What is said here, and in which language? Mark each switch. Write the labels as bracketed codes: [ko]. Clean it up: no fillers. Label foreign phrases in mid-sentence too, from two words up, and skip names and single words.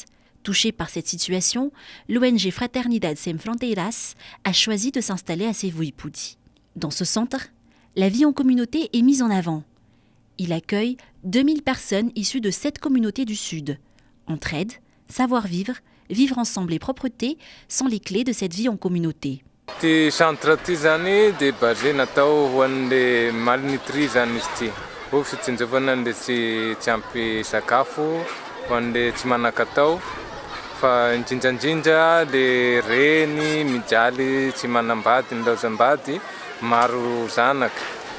[fr] Touchée par cette situation, l'ONG Fraternidade Sem Fronteiras a choisi de s'installer à Sevuiputi. Dans ce centre, la vie en communauté est mise en avant. Il accueille 2000 personnes issues de 7 communautés du Sud. Entraide, savoir-vivre, vivre ensemble et propreté sont les clés de cette vie en communauté. [mg] Ty centre ty zany dia basé natao ho an'le malnutri zany izy ty. Ho fitsinjovana an'le tsy ampy sakafo ho an'le tsy manan-katao. Fa indrindrandrindra le reny mijaly tsy manambady ny laozam-bady maro zanaka.